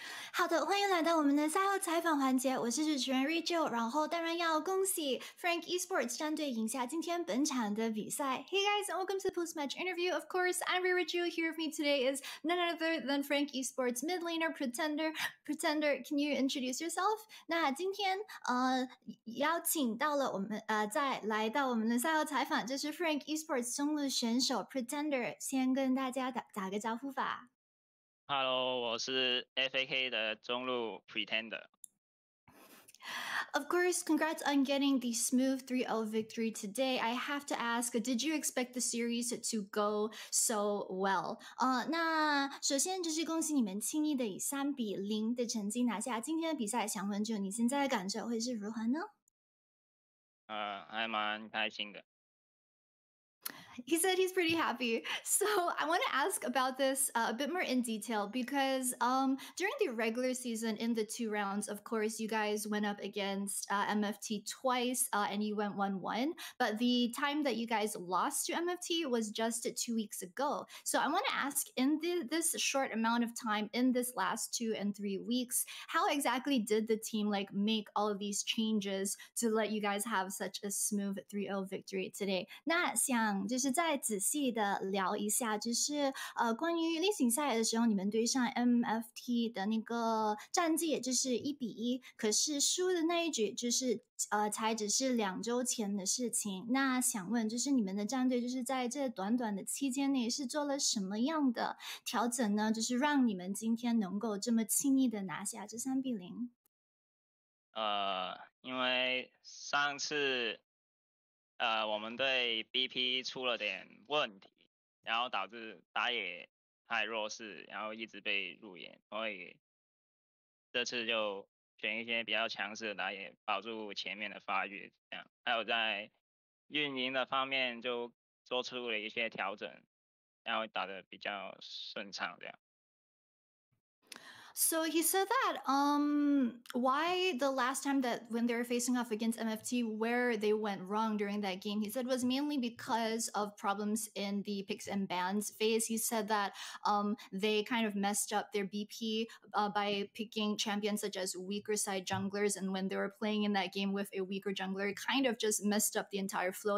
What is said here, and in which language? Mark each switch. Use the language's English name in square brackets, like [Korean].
[Chinese] 好的，欢迎来到我们的赛后采访环节，我是主持人 Reirachu， 然后当然要恭喜 FAK Esports 战队赢下今天本场的比赛。 [English] Hey guys, and welcome to the post-match interview. Of course, I'm Reirachu. Here with me today is none other than FAK Esports mid laner Pretender. Pretender, can you introduce yourself? [Chinese] 那今天邀请到了我们再来到我们的赛后采访，就是 FAK Esports 中路选手 Pretender， 先跟大家打个招呼吧。 Hello， 我是 FAK 的中路 Pretender。 [English] Of course, congrats on getting the smooth 3-0 victory today. I have to ask, did you expect the series to go so well? [Chinese] 那首先就是恭喜你们轻易的以3-0的成绩拿下今天的比赛，想问就你现在的感受会是如何呢？还蛮开心的。 [English] He said he's pretty happy. So I want to ask about this a bit more in detail because during the regular season in the 2 rounds, of course, you guys went up against MFT twice and you went 1-1. But the time that you guys lost to MFT was just 2 weeks ago. So I want to ask, in this short amount of time, in this last 2 and 3 weeks, how exactly did the team make all of these changes to let you guys have such a smooth 3-0 victory today? [Chinese] 那想就是再仔细的聊一下，就是关于例行赛的时候，你们对上 MFT 的那个战绩就是1-1，可是输的那一局就是才只是2周前的事情。那想问，就是你们的战队就是在这短短的期间内是做了什么样的调整呢？就是让你们今天能够这么轻易的拿下这3-0。因为上次我们对 BP 出了点问题，然后导致打野太弱势，然后一直被入野，所以这次就选一些比较强势的打野，保住前面的发育，这样。还有在运营的方面就做出了一些调整，然后打得比较顺畅，这样。 [English] So he said that why the last time that when they were facing off against MFT, where they went wrong during that game, he said was mainly because of problems in the picks and bans phase. He said that they kind of messed up their BP by picking champions such as weaker side junglers, and when they were playing in that game with a weaker jungler, it kind of just messed up the entire flow.